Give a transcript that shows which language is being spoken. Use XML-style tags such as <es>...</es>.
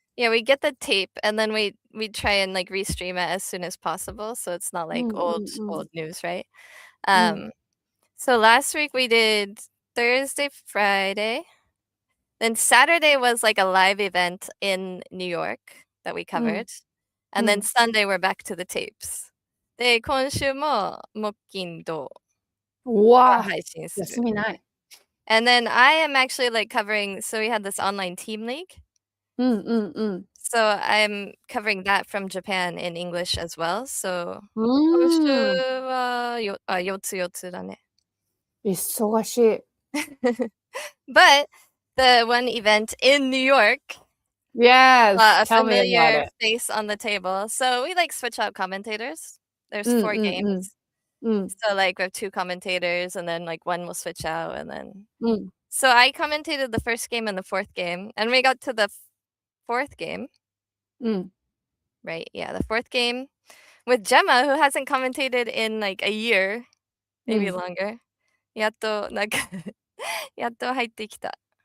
<en>Yeah, we get the tape and then we try and like restream it as soon as possible so it's not like old news, right? So last week we did Thursday, Friday. Then Saturday was like a live event in New York that we covered. And then Sunday we're back to the tapes.</en> <ja>で、今週も木金土は配信する。休みない。</ja> <en>And then I am actually like covering, so we had this online team league. So I'm covering that from Japan in English as well. So</en> <ja>今週は4つ4つだね。忙しい。</ja> <en>But the one event in New York, Yes, a tell me about familiar it. face on the table. So we like switch out commentators. There's 4 games. So like we have 2 commentators and then like one will switch out and then so I commentated the first game and the 4th game and we got to the 4th game. Right, yeah, the 4th game with Gemma who hasn't commentated in like a year, maybe longer.</en> <ja>やっとなんかやっと入ってきた。</ja>